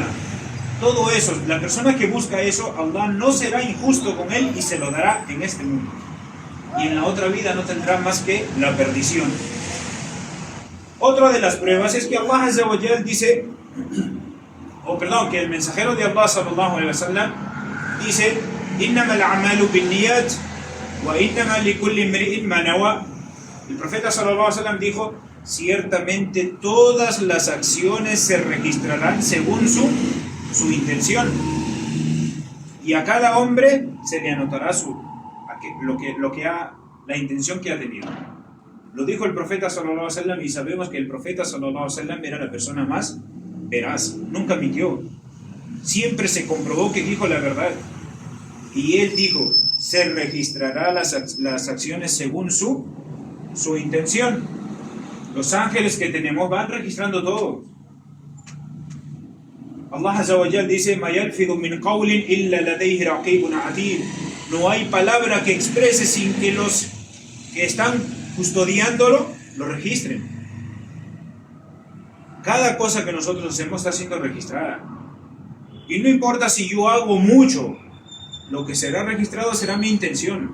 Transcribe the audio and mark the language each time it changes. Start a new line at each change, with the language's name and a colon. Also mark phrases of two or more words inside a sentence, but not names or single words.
Spanish: Todo eso, la persona que busca eso, Allah no será injusto con él y se lo dará en este mundo. Y en la otra vida no tendrá más que la perdición. Otra de las pruebas es que
Arabic: الله عز وجل
Spanish: dice, que el mensajero de Allah
Arabic: صلى الله عليه وسلم
Spanish: dice:
Arabic: "إنما الأعمال بالنيات وإنما لكل امرئ ما نوى".
Spanish: El profeta
Arabic: صلى الله عليه وسلم
Spanish: dijo: ciertamente todas las acciones se registrarán según su intención, y a cada hombre se le anotará la intención que ha tenido. Lo dijo el profeta
Arabic: صلى الله عليه وسلم,
Spanish: y sabemos que el profeta
Arabic: صلى الله عليه وسلم
Spanish: era la persona más veraz, nunca mintió, siempre se comprobó que dijo la verdad, y él dijo: se registrará las acciones según su intención. Los ángeles que tenemos van registrando todo.
Arabic: الله عز وجل
Spanish: dice:
Arabic: "ما يلفظ من قول إلا لديه رقيب عتيد".
Spanish: No hay palabra que exprese sin que los que están custodiándolo lo registren. Cada cosa que nosotros hacemos está siendo registrada. Y no importa si yo hago mucho, lo que será registrado será mi intención.